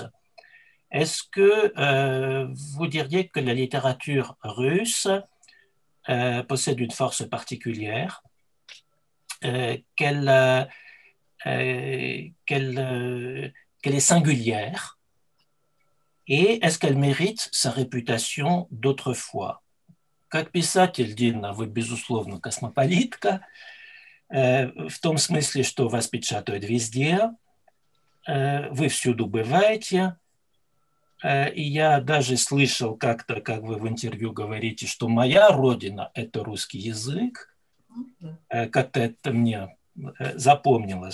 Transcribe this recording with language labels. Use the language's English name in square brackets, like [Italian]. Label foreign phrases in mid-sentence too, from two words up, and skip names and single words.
[French] Est-ce que vous diriez que la littérature russe possède une force particulière, qu'elle est singulière, et est-ce qu'elle mérite sa réputation d'autrefois? [Russian] Как писатель, Дина, вы, безусловно, космополитка, в том смысле, что вас печатают везде, вы всюду бываете, и я даже слышал как-то, как вы в интервью говорите, что моя родина – это русский язык, как-то это мне запомнилось.